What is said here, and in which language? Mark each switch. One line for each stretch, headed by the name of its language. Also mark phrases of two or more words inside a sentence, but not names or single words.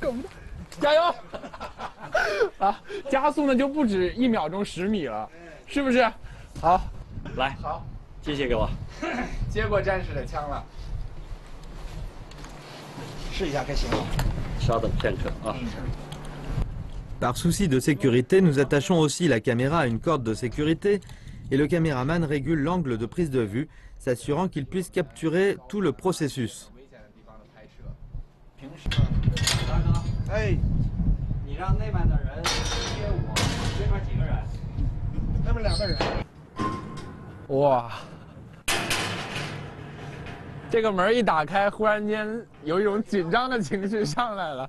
Chinese: 加油！来，我加油！啊，加速呢就不止1秒钟10米了，是不是？好，来，好，机械给我，接过战士的枪了，试一下该行了。稍等片刻啊。
French: Par souci de sécurité, nous attachons aussi la caméra à une corde de sécurité et le caméraman régule l'angle de prise de vue, s'assurant qu'il puisse capturer tout le processus.
Chinese: 哎，你让那边的人接我，这边几个人？那边2个人。哇！这个门一打开，忽然间有一种紧张的情绪上来了。